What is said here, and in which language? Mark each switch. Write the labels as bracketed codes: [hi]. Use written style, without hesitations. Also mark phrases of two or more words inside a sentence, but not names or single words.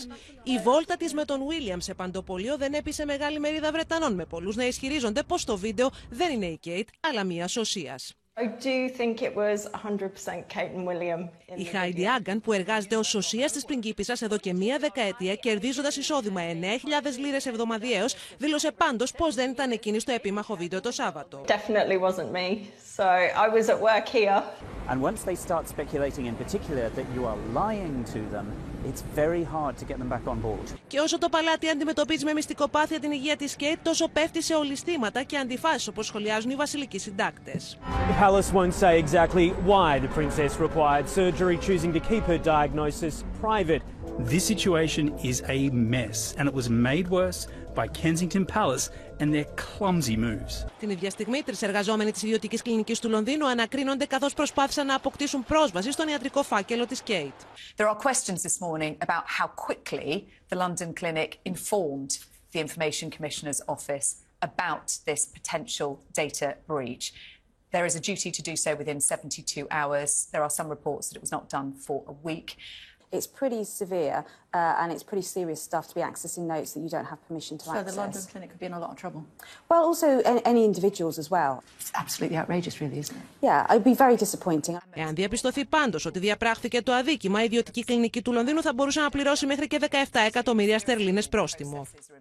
[el] Η βόλτα της με τον Ουίλιαμ σε παντοπολείο δεν έπεισε μεγάλη μερίδα Βρετανών, με πολλούς να ισχυρίζονται πως το βίντεο δεν είναι η Κέιτ, αλλά μια σωσίας. Η Χάιντι Άγκαν, που εργάζεται ως σωσίας της πριγκίπισσας εδώ και μία δεκαετία, κερδίζοντας εισόδημα 9.000 λίρες εβδομαδιαίως, δήλωσε πάντως πως δεν ήταν εκείνη στο επίμαχο βίντεο το Σάββατο. [en] And once they start speculating in particular that you are lying to them, it's very hard to get them back on board. [el] Και όσο το παλάτι αντιμετωπίζει με μυστικοπάθεια την υγεία της Κέιτ, τόσο πέφτει σε ολισθήματα και αντιφάσεις, όπως σχολιάζουν οι βασιλικοί συντάκτες. [en] The palace won't say exactly why the princess required surgery, choosing to keep her diagnosis private. This situation is a mess, and it was made worse by Kensington Palace and their clumsy moves. [el] Την ίδια στιγμή, 3 εργαζόμενοι της ιδιωτικής κλινικής του Λονδίνου ανακρίνονται καθώς προσπάθησαν να αποκτήσουν πρόσβαση στον ιατρικό φάκελο της Κέιτ. [en] There are questions this morning about how quickly the London clinic informed the Information Commissioner's office about this potential data breach. There is a duty to do so within 72 hours. There are some reports that it was not done for a week. It's pretty severe and it's pretty serious stuff to be accessing notes that you don't have permission to access. So the London clinic could be in a lot of trouble? Well, also any individuals as well. It's absolutely outrageous, really, isn't it? Yeah, it would be very disappointing. [el] Εάν διαπιστωθεί πάντως ότι διαπράχθηκε το αδίκημα, η ιδιωτική κλινική του Λονδίνου θα μπορούσε να πληρώσει μέχρι και 17 εκατομμύρια στερλίνες πρόστιμο.